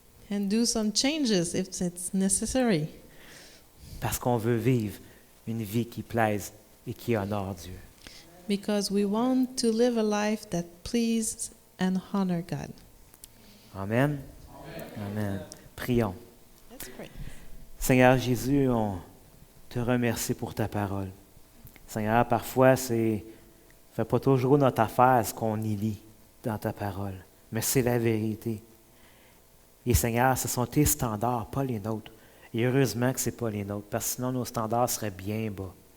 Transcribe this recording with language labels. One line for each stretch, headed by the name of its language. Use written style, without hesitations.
English: and do some changes if it's necessary.
French: parce qu'on veut vivre une vie qui plaise et qui honore Dieu.
English: Because we want to live a life that pleases and honor God.
French: Amen. Amen. Prions.
English: Let's pray.
French: Seigneur Jésus, on te remercie pour ta parole. Seigneur, parfois, fait pas toujours notre affaire ce qu'on y lit dans ta parole, mais c'est la vérité. Et Seigneur, ce sont tes standards, pas les nôtres. Et heureusement que ce n'est pas les nôtres, parce que sinon nos standards seraient bien bas.